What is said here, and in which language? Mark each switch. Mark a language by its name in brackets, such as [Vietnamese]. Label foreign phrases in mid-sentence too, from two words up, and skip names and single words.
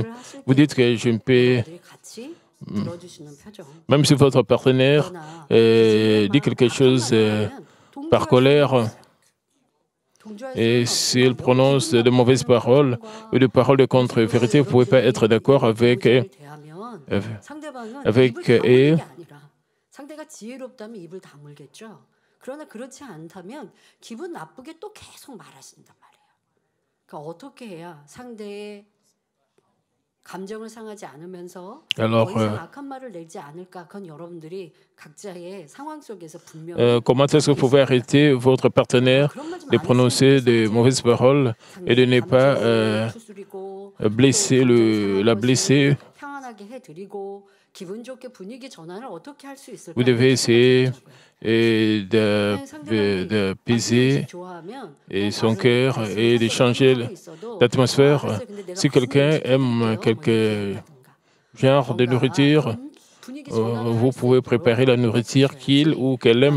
[French] Vous dites que je ne peux... Même si votre partenaire dit quelque chose par colère, et s'il prononce de mauvaises paroles ou de paroles de contre-vérité, vous ne pouvez pas être d'accord avec eux. [Korean] 그러나 그렇지 않다면 기분 나쁘게 또 계속 말하신단 말이에요. 그러니까 어떻게 해야 상대의 감정을 상하지 않으면서 더 이상 악한 말을 내지 않을까? 그건 여러분들이 각자의 상황 속에서 분명히 [French] comment est-ce que vous pouvez arrêter votre partenaire de prononcer de mauvaises paroles et de ne pas blesser la blesser? [Korean] 평안하게 해드리고 기분 좋게 분위기 전환을 어떻게 할 수 있을까? [French] Vous devez essayer d'apaiser son cœur et de changer l'atmosphère. Si quelqu'un aime quelque genre de nourriture, vous pouvez préparer la nourriture qu'il ou qu'elle aime.